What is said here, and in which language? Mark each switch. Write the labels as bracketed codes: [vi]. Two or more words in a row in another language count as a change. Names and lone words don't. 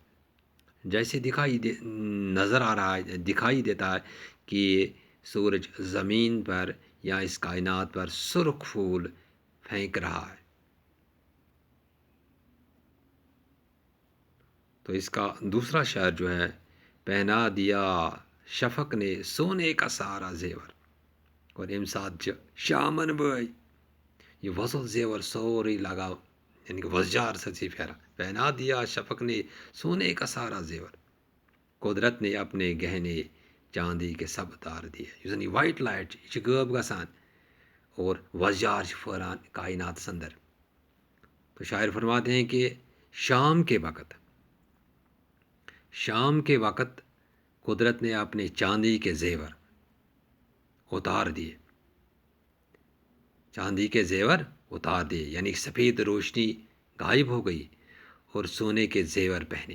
[ur] جیسے نظر آ رہا ہے دکھائی دیتا ہے کہ سورج زمین پر یا اس کائنات پر سرخ پھول پھینک رہا ہے. تو اس کا دوسرا شعر جو ہے پہنا دیا شفق نے سونے کا سارا زیور. [ks] اور اَمہِ ساتہٕ چھِ شامن بٲے یہ وۄزُل زیور سورُے لگاو یعنی کہ وۄزجار سۭتۍ پھیران. [ur] پہنا دیا شفق نے سونے کا سارا زیور. قدرت نے اپنے گہنے چاندی کے سب تار دیے. [ks] یُس زن یہِ [en] white light [ks] چھِ یہِ چھِ غٲب گژھان اور وۄزجار چھِ پھٔہلان کائناتس اندر. [ur] تو شاعر فرماتے ہیں کہ شام کے وقت قدرت نے اپنے چاندی کے زیور اتار دیے. چاندی کے زیور اتار دیے یعنی سفید روشنی غائب ہو گئی اور سونے کے زیور پہنے.